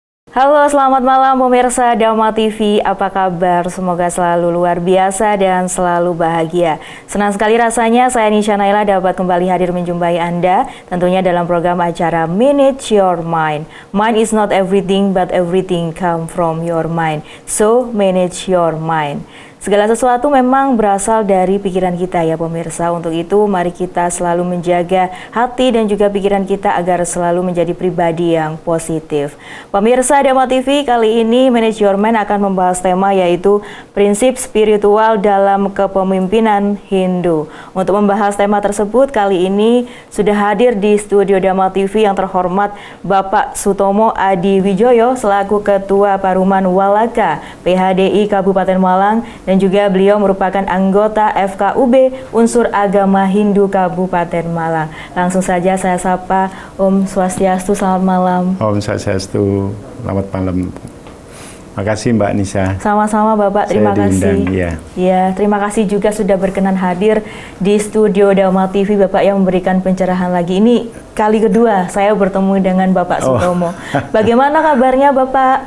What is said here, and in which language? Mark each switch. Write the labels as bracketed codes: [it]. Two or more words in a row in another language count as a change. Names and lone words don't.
[id] Halo, selamat malam pemirsa Dharma TV. Apa kabar? Semoga selalu luar biasa dan selalu bahagia. Senang sekali rasanya saya Nisha Naila dapat kembali hadir menjumpai Anda, tentunya dalam program acara Manage Your Mind. [en] Mind is not everything, but everything come from your mind. So, manage your mind. [id] Segala sesuatu memang berasal dari pikiran kita ya pemirsa. Untuk itu mari kita selalu menjaga hati dan juga pikiran kita agar selalu menjadi pribadi yang positif. Pemirsa Dharma TV, kali ini Manage Your Mind akan membahas tema yaitu prinsip spiritual dalam kepemimpinan Hindu. Untuk membahas tema tersebut kali ini sudah hadir di studio Dharma TV yang terhormat Bapak Sutomo Adi Wijoyo selaku Ketua Paruman Walaka PHDI Kabupaten Malang, dan juga beliau merupakan anggota FKUB Unsur Agama Hindu Kabupaten Malang. Langsung saja saya sapa Om Swastiastu, selamat malam. Om Swastiastu, selamat malam. Makasih Mbak Nisa. Sama-sama Bapak, terima kasih. Ya, terima kasih juga sudah berkenan hadir di studio Dharma TV Bapak yang memberikan pencerahan lagi. Ini kali kedua saya bertemu dengan Bapak Sutomo. Bagaimana kabarnya Bapak?